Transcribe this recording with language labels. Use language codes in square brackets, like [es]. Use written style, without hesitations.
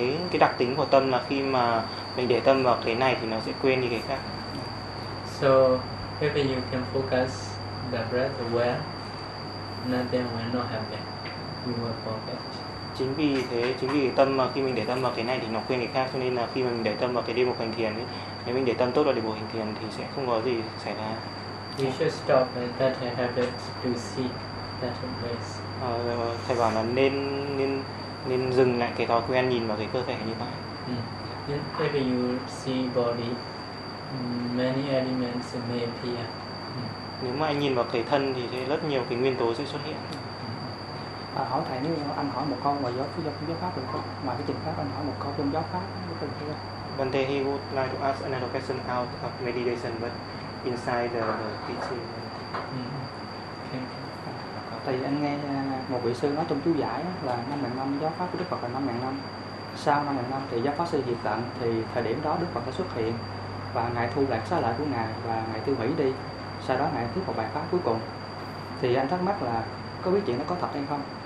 [vi] Cái đặc tính của tâm là khi mà mình để tâm vào cái này thì nó sẽ quên đi cái khác. [en] So if you can focus the breath well, nothing will not happen. You will forget. [vi] Chính vì tâm mà khi mình để tâm vào cái này thì nó quên cái khác, cho nên là khi mà mình để tâm vào cái đề mục hành thiền ấy, nếu mình để tâm tốt vào để bộ hành thiền thì sẽ không có gì xảy ra. [en] You should stop with that habit to seek better ways. [vi] Thầy bảo là nên dừng lại cái thói quen nhìn vào cái cơ thể như vậy. [en] If you see body, many elements may appear. [vi] Nếu mà anh nhìn vào cái thân thì rất nhiều cái nguyên tố sẽ xuất hiện. À, hỏi thầy, nếu anh hỏi một câu ngoài giáo phía trong giáo pháp được không? Ngoài cái trình pháp anh hỏi một câu trong giáo pháp được không? [en] Bante, he would like to ask another question out of meditation, but inside the teaching. Okay. [vi] Tại vì anh nghe một vị sư nói trong chú giải là 5.000 năm giáo pháp của Đức Phật là 5.000 năm. Sau 5.000 năm thì giáo pháp sẽ diệt tận, thì thời điểm đó Đức Phật sẽ xuất hiện và ngài thu lại xá lợi của ngài và ngài tiêu hủy đi. Sau đó ngài tiếp một bài pháp cuối cùng. Thì anh thắc mắc là có biết chuyện nó có thật hay không?